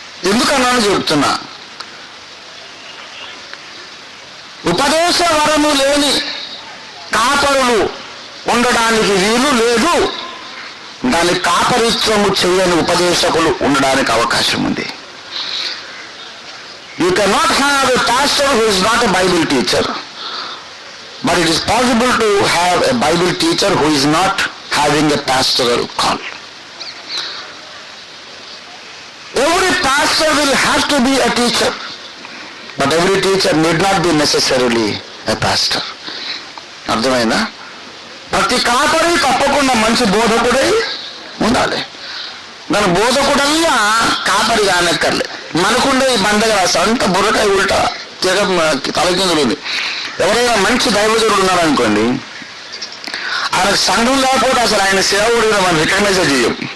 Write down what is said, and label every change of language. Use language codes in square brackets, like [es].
[te] ఎందుకన్నాను చెప్తున్నా. ఉపదేశ వరము లేని కాపరులు ఉండడానికి వీలు లేదు. దాని కాపరిత్వము చేయని ఉపదేశకులు ఉండడానికి అవకాశం ఉంది. [en] You cannot have a pastor who is not a Bible teacher, but it is possible to have a Bible teacher who is not having a pastoral call. Every pastor will have to be a teacher, but every teacher need not be necessarily a pastor. [te] అర్థమైందా? ప్రతి కాపరి తప్పకుండా మంచి బోధకుడై ఉండాలి. దాని బోధకుడల్లా కాపరి కానక్కర్లే. మనకుండే ఈ బండగా అంత బుర్రకాయ ఉల్టా తలకిందులు ఉంది. ఎవరైనా మంచి దైవజనుడు ఉన్నారనుకోండి, ఆయనకు సంఘం లేకపోతే అసలు ఆయన సేవకుడిగా మనం రికగ్నైజ్ చేయం.